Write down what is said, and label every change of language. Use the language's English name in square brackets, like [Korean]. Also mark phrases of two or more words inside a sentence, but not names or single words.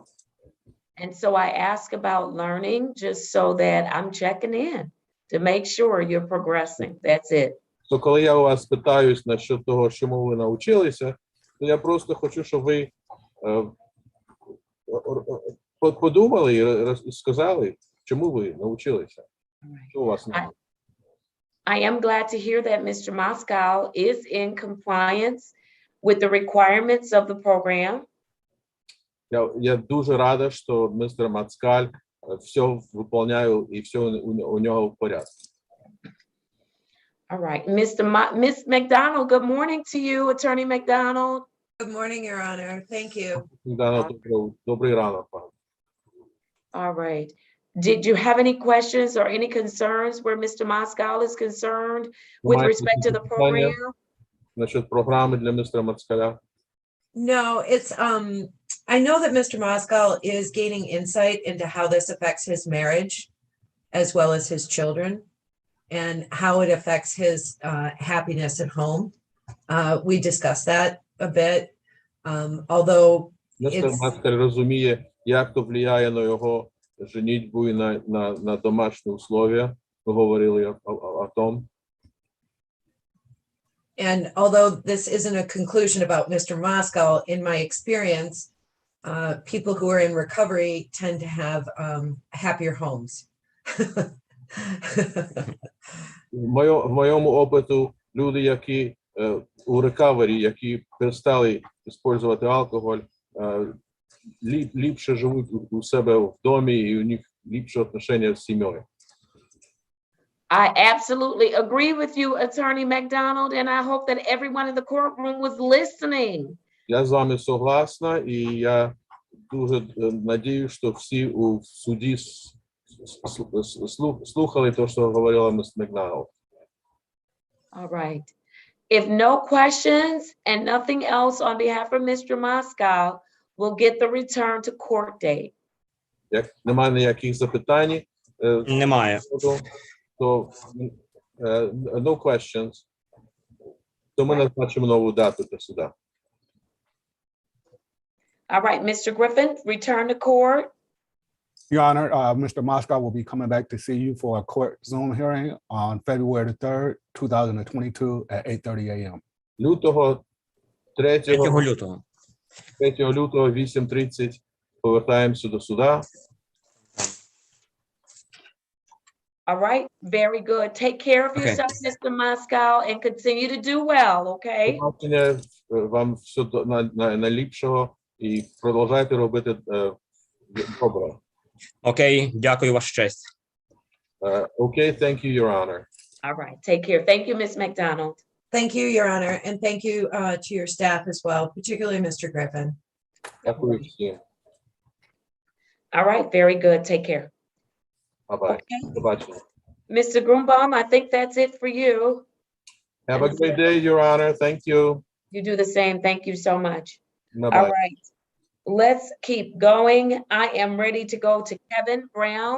[English] And so I ask about learning just so that I'm checking in to make sure you're progressing. That's it. [Ukrainian] То коли я у вас питаюсь насчет того, чому ви навчилися, то я просто хочу, щоб ви подумали і сказали, чому ви навчилися. Що у вас не [English] I am glad to hear that Mr. Moscow is in compliance with the requirements of the program. [Ukrainian] Я дуже рада, що містер Мацкаль все виконує і все у нього в порядку. [English] All right, Miss McDonald, good morning to you, Attorney McDonald. Good morning, Your Honor. Thank you. [Ukrainian] Добрий ранок, пан. [English] All right. Did you have any questions or any concerns where Mr. Moscow is concerned with respect to the program? [Ukrainian] Насчет програми для містера Мацкаля. [English] No, it's I know that Mr. Moscow is gaining insight into how this affects his marriage as well as his children and how it affects his happiness at home. We discussed that a bit, although [Ukrainian] Містер Мацкаль розуміє, як то впливає на його женитьбу і на домашні условия. Ми говорили [Russian] о том. [English] And although this isn't a conclusion about Mr. Moscow, in my experience, people who are in recovery tend to have happier homes. [Ukrainian] В моєму опиту люди, які у рекавері, які перестали використовувати алкоголь, ліпше живуть у себе в домі і у них ліпше відношення з сім'єю. [English] I absolutely agree with you, Attorney McDonald, and I hope that everyone in the courtroom was listening. [Ukrainian] Я з вами согласна, і я дуже надіюсь, що всі у суді слухали те, що говорила міс Макдоналд. [English] All right. If no questions and nothing else on behalf of Mr. Moscow, we'll get the return to court date. [Ukrainian] Як немає ніяких запитань, Немає. То [English] no questions, [Ukrainian] то ми назначимо нову дату для суда. [English] All right, Mr. Griffin, return to court. Your Honor, Mr. Moscow will be coming back to see you for a court Zoom hearing on February the 3rd, 2022 at 8:30 a.m. [Ukrainian] Лютого 3 3 лютого. 3 лютого 8:30 повертаємося до суда. [English] All right, very good. Take care of Okay. yourself, Mr. Moscow, and continue to do well, okay? [Ukrainian] Побачення, вам все найліпшого і продовжайте робити добре. Окей, дякую, Ваша честь. [English] Okay, thank you, Your Honor. All right, take care. Thank you, Ms. McDonald. Thank you, Your Honor, and thank you to your staff as well, particularly Mr. Griffin. [Ukrainian] Дякую всім. [English] All right, very good. Take care. Bye-bye. Побачення. Mr. Grunbaum, I think that's it for you. Have a great day, Your Honor. Thank you. You do the same. Thank you so much. Bye-bye. All right, let's keep going. I am ready to go to Kevin Brown.